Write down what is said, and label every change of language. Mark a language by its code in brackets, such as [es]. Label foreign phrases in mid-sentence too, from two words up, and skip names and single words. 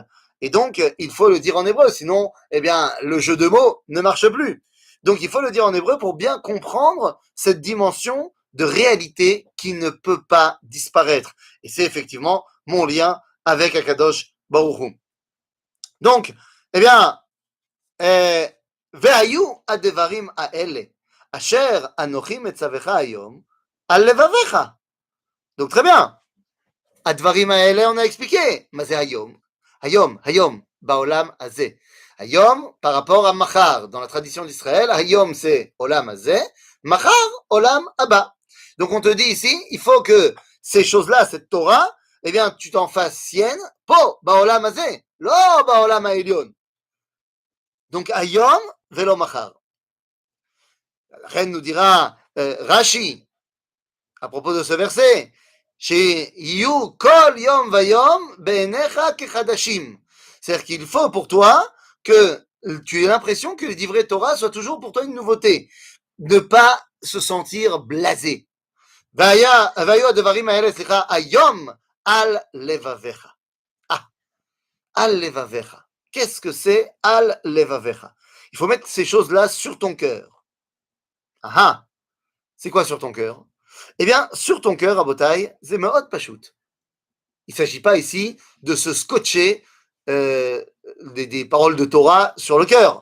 [fr] Et donc, il faut le dire en hébreu, sinon, eh bien, le jeu de mots ne marche plus. Donc, il faut le dire en hébreu pour bien comprendre cette dimension de réalité qui ne peut pas disparaître. Et c'est effectivement mon lien avec [he] הקדוש ברוך הוא. [fr] Donc, eh bien, [he] והיו הדברים האלה אשר אנכי מצוך היום על לבבך. [fr] Donc très bien. [he] הדברים האלה, [fr] on a expliqué. Mais c'est Hayom. [he] היום, בעולם הזה. היום, [fr] par rapport à Machar, dans la tradition d'Israël, Hayom c'est [he] עולם הזה, [fr] Machar, [he] עולם הבא. [fr] Donc on te dit ici, il faut que ces choses-là, cette Torah, eh bien, tu t'en fasses sienne, po, [he] בעולם הזה, לא בעולם העליון. Donc היום, ולא מחר. [fr] La reine nous dira, Rashi, à propos de ce verset, [he] שיהיו כל יום ויום בעיניך כחדשים. [fr] C'est-à-dire qu'il faut pour toi que tu aies l'impression que les [he] דברי תורה [fr] soient toujours pour toi une nouveauté. Ne pas se sentir blasé. [he] והיו הדברים האלה, סליחה, היום על לבביך. על לבביך. [fr] Qu'est-ce que c'est [he] על לבבך? [fr] Il faut mettre ces choses-là sur ton cœur. Ah, c'est quoi sur ton cœur? Eh bien, sur ton cœur, Rabotai, c'est [he] מאוד פחות. [fr] Il ne s'agit pas ici de se scotcher des paroles de Torah sur le cœur.